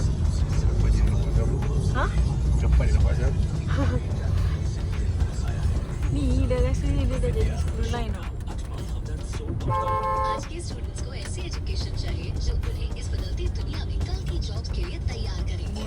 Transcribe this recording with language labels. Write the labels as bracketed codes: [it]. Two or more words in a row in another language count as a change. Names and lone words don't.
[ms] Cepat dia nampak kan? Ni dah rasa dia dah jadi 10 line lah. [hi] आज के स्टूडेंट्स को ऐसी एजुकेशन चाहिए जो उन्हें इस बदलती दुनिया में कल की जॉब्स के लिए तैयार करेगी।